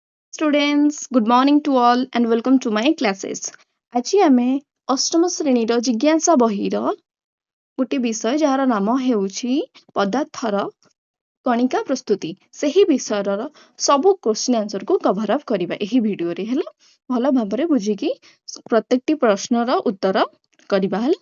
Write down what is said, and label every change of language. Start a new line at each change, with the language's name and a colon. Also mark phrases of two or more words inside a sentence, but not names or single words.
English: Students, good morning to all and welcome to my classes.
Odia: ଆଜି ଆମେ ଅଷ୍ଟମ ଶ୍ରେଣୀର ଜିଜ୍ଞାସା ବହିର ଗୋଟେ ବିଷୟ ଯାହାର ନାମ ହେଉଛି ପଦାର୍ଥର କଣିକା ପ୍ରସ୍ତୁତି। ସେହି ବିଷୟର ସବୁ
English: question answer cover up
Odia: କରିବା ଏହି ଭିଡିଓରେ ହେଲା। ଭଲ ଭାବରେ ବୁଝିକି ପ୍ରତ୍ୟେକଟି ପ୍ରଶ୍ନର ଉତ୍ତର କରିବା ହେଲା।